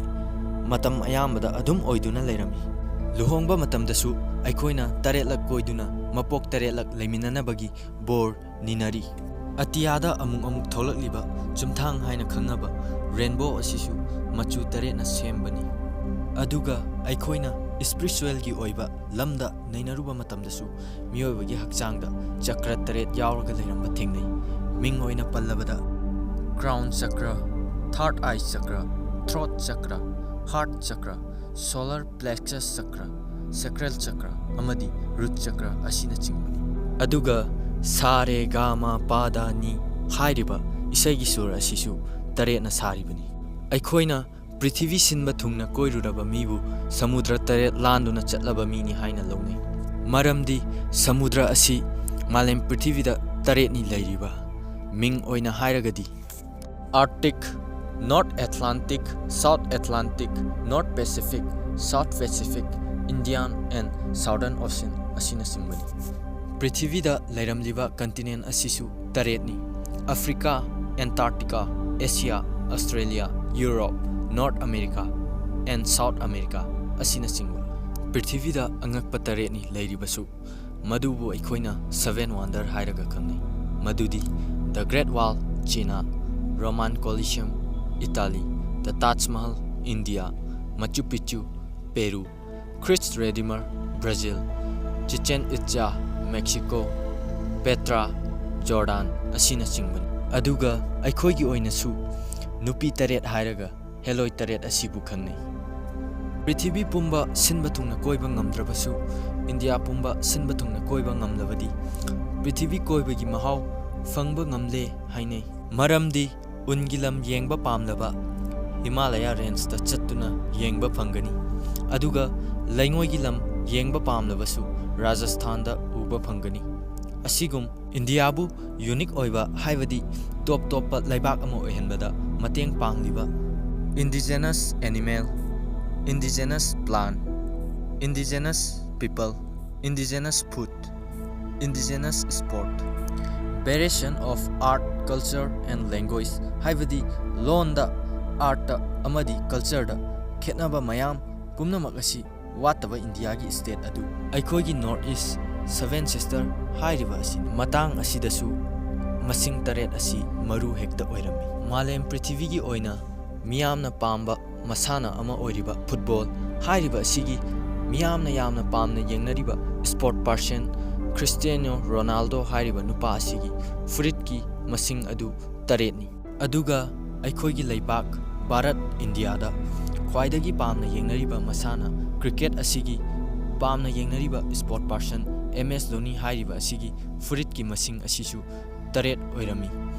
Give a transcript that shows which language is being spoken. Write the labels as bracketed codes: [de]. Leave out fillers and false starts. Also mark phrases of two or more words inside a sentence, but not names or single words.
[mni] matam ayamada adum oiduna leirami luhongba matamdasu aikoina taret lak koiduna mapok taret lak leiminana bagi bor ninari atiyada amuk tholakliba chumthang haina khangaba rainbow asisu machu taret na sembani aduga aikoina spiritual gi oiba lamda nainaruba matamdasu miyoibagi hakchangda chakra taret yauraga leiramba thengnei ming oina pallabada [en] crown chakra third eye chakra throat chakra heart chakra solar plexus chakra sacral chakra [mni] amadi [en] root chakra [mni] asina chingbani aduga sare gama pada ni hairiba isaigi sur asisu taret na saribani aikoina Prithibida sinba thungna koiruraba mibu samudra taret landuna chatlaba mini haina lone maramdi samudra asi malem Prithibida taret ni leiriba ming oina hairagadi [en] Arctic, North Atlantic, South Atlantic, North Pacific, South Pacific, Indian and Southern Ocean [mni] asina singbani Prithibida leiramliba continent asisu taret ni Africa, Antarctica, Asia, Australia, Europe, North America [en] and South America [mni] asina singwa Prithibida angakpa taret ni leiribasu madubu aikoina 7 wonder hairaga khangnei madudi the Great Wall China Roman Colosseum Italy the Taj Mahal India Machu Picchu Peru Christ Redeemer Brazil Chichen Itza Mexico Petra Jordan asina singban aduga aikoigi oinasu nupi taret hairaga heloi taret asibu khangnei Prithibida pumba sinba thungna koiba ngamdrabasu India pumba sinba thungna koiba ngamlabadi Prithibida koibagi mahau fangba ngamle hainei maramdi ungilam yengba pamlaba Himalaya range ta chattuna yengba phangani aduga laingoigi lam yengba pamlabasu Rajasthan da uba phangani asigum India bu unique oiba haibadi top laibak amo ohenbada mateng pangliba [en] indigenous animal, indigenous plant, indigenous people, indigenous food, indigenous sport, variation of art, culture and language, [mni] haibadi loan da art da amadi culture da khetnaba mayam pumnamak asi wataba India gi state adu aikogi [en] north east seven sister [mni] hairiba asi matang asidasu masing taret asi maru hekta oirami malem Prithibida gi oina miyamna pamba masana ama oiriba football hairiba asigi miyamna yamna pamna yengnariba [en] sport person [mni] Cristiano Ronaldo hairiba nupa asigi furit ki masing adu taret ni aduga aikoigi leibak Bharat India da khwaidagi pamna yengnariba masana cricket asigi pamna yengnariba [en] sport person [mni] MS Dhoni hairiba asigi furit ki masing asisu taret oirami